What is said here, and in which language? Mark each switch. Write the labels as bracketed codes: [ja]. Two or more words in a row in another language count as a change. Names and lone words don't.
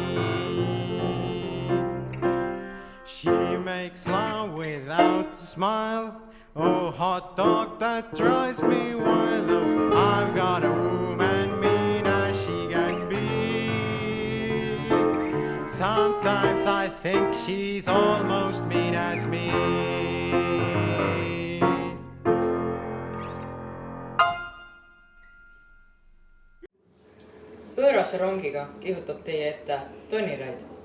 [en] She makes love without a smile. Oh, hot dog, that drives me wild. Oh, I've got a woman mean as she can be. Sometimes I think she's almost mean as me. [et] Pöörase rongiga kihutab teie ette Toni Raid.